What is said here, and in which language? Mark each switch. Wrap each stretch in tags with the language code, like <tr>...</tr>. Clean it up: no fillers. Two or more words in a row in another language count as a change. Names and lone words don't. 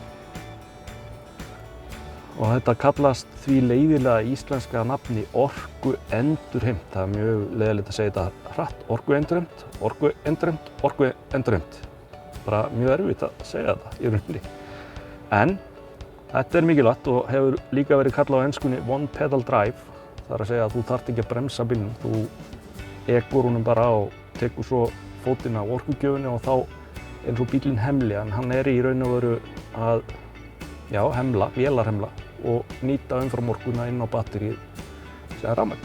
<is>Og þetta kallast því leiðilega íslenska nafni orkuendurheimt. Það er mjög leiðilegt að segja þetta hratt. Orkuendurheimt, orkuendurheimt, orkuendurheimt. Bara mjög erfitt að segja þetta í rauninni. En þetta er mikilvægt og hefur líka verið kallað á enskunni</is> <en>one pedal drive.</en> <is>Það er að segja að þú þarft ekki að bremsa bílnum. Þú ekur honum bara og tekur svo fótinn á orkugjöfinni og þá er svo bílinn hemli. En hann er í raun og veru að vélarhemla og nýta umframorkuna inn á batterið sem er rafmagn.</is>